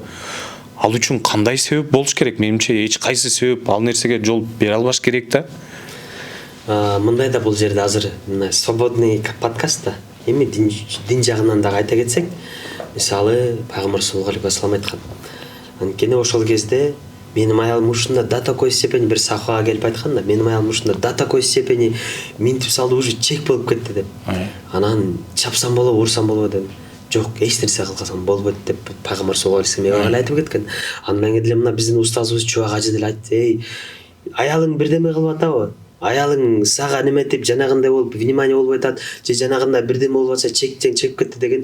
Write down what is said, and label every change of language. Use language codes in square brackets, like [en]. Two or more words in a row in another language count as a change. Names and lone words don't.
[ky] Ал үчүн кандай себеп болуш керек? Менимче эч кайсы себеп ал нерсеге жол бере албаш керек да. Мындай да бул жерде азыр мына [ru] свободный подкаст [ky] да. Эми дин жагынан дагы айта кетсек, мисалы Пайгамбар [ar] صلى الله عليه وسلم [ky] айткан. Анткени ошол кезде менин аялым ушунда [ru] до такой степени, [ky] бир сахабага келип айткан да, менин аялым ушунда [ru] до такой степени [ky] минтип салды, уже чек болуп кетти деп. Анан чапсам болобу, урсам болобу деп. Жок, эч нерсе кылсам болбойт деп Пайгамбар [ar] صلى الله عليه وسلم [ky] айтып кеткен. Андан кийин деле мына биздин устазыбыз Чубак ажы деле айтты: аялың бирдеме кылып атабы? Аялың сага неметип жанагындай болуп внимание болбой атат, же жанагында бирдеме болуп атса чек кетти деген.